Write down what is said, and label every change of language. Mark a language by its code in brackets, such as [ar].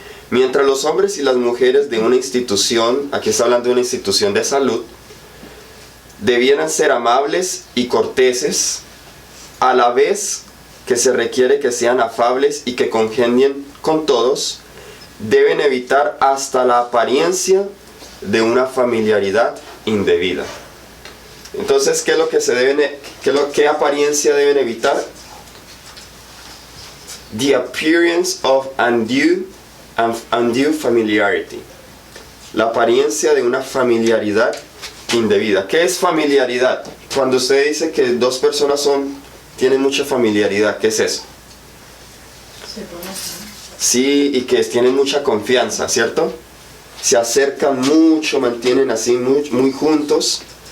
[es] Mientras los hombres y las mujeres de una institución, aquí está hablando de una institución de salud, debieran ser amables y corteses, a la vez que se requiere que sean afables y que congenien con todos, deben evitar hasta la apariencia de una familiaridad indebida. Entonces, ¿qué es lo que qué apariencia deben evitar? [en] The appearance of undue familiarity. [es] la apariencia de una familiaridad indebida. ¿Qué es familiaridad? Cuando usted dice que dos personas tienen mucha familiaridad, ¿qué es eso? Se conocen. Sí, y que tienen mucha confianza, ¿cierto? Se acercan mucho, mantienen así muy juntos.